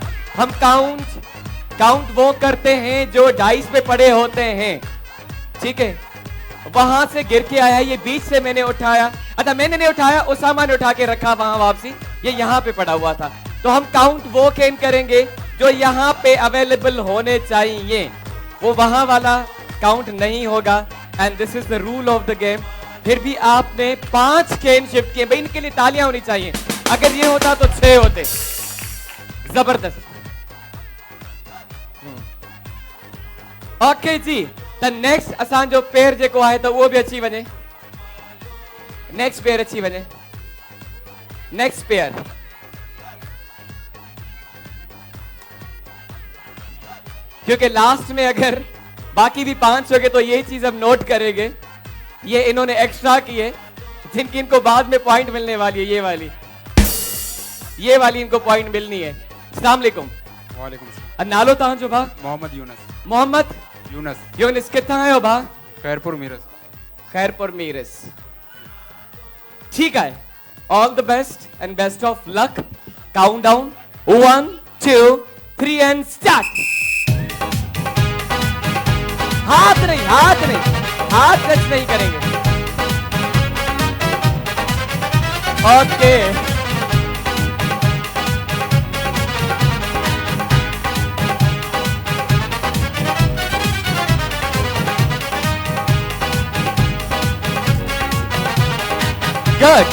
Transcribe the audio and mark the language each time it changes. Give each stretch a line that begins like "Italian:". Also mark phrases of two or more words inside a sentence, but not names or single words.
Urdu: ہم کاؤنٹ وہ کرتے ہیں جو ڈائس پہ پڑے ہوتے ہیں، ٹھیک ہے. وہاں سے گر کے آیا، یہ بیچ سے میں نے اٹھایا، اچھا میں نے نہیں اٹھایا، اسامہ نے اٹھا کے رکھا وہاں واپسی، یہ یہاں پہ پڑا ہوا تھا. تو ہم کاؤنٹ وہ کین کریں گے جو یہاں پہ اویلیبل ہونے چاہیے، وہ وہاں والا کاؤنٹ نہیں ہوگا.
English: And this is the rule of the game.
Urdu: پھر بھی آپ نے 5 کین شفٹ کیے، بھائی ان کے لیے تالیاں ہونی چاہیے. اگر یہ ہوتا تو 6 ہوتے، زبردست.
Sindhi: ओके जी,
English: the next
Sindhi: असान जो पेयर जेको आहे तो वो भी अच्छी वने,
English: next pair
Sindhi: अच्छी वने,
English: next pair.
Urdu: کیونکہ لاسٹ میں اگر باقی بھی 5 ہو گئے تو یہ چیز ہم نوٹ کریں گے، یہ انہوں نے ایکسٹرا کیے جن کی ان کو بعد میں پوائنٹ ملنے والی ہے، یہ والی ان کو پوائنٹ ملنی ہے.
Arabic: السلام عليكم. وعليكم السلام.
Sindhi: नालो तहां जो भा? मोहम्मद यूनस। मोहम्मद यूनस। यूनस कितना आयो भा? खैरपुर मीरस। खैरपुर मीरस,
Urdu: ٹھیک ہے.
English: All the best and best of luck. Count down 1 2 3 and start.
Urdu: ہاتھ نہیں، ہاتھ نہیں، ہاتھ ٹچ نہیں کریں گے.
English: Okay good.